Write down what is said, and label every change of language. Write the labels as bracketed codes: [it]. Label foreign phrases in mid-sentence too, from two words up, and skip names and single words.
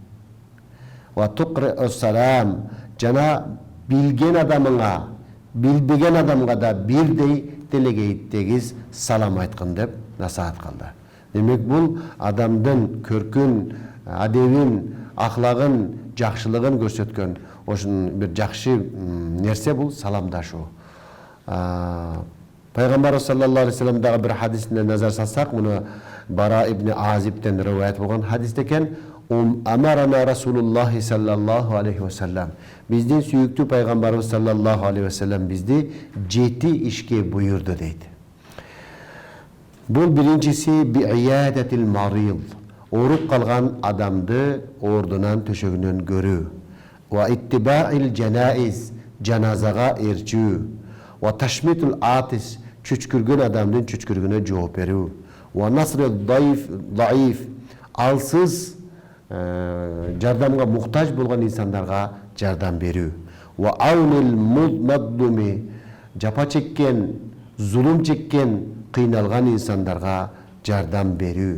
[ar] وتقرئ السلام [ky] жана билген адамыңа, билбеген адамга да бирдей делегейттегиз салам айткын деп насаат кылды. Демек бул адамдын көркүн, адебин, ахлагын, жакшылыгын көрсөткөн ошун бир жакшы нерсе бул саламдашуу. Пайгамбарыбыз [ar] صلى الله عليه وسلم [ky] дагы бир хадисине назар салсак, муну Бара ибн Азибтен риваят болгон хадис экен. [ar] أمرنا رسول الله صلى الله عليه وسلم. [ky] Биздин сүйүктүү Пайгамбарыбыз [ar] صلى الله عليه وسلم [ky] бизди 7 ишке буйурду дейт. Бул биринчиси [ar] بعيادة المريض. [ky] ооруп калган адамды ордунан төшөгүнөн көрүү. [ar] واتباع الجنائز, [ky] жаназага ээрчүү. [ar] وتشميت العاطس, [ky] чүчкүргөн адамдын чүчкүргөнүнө жооп берүү. [ar] ونصر الضعيف, [ky] алсыз, жардамга муктаж болгон инсандарга жардам берүү. [ar] وعون المظلوم, [ky] жапа чеккен, зулум чеккен, кыйналган инсандарга жардам берүү.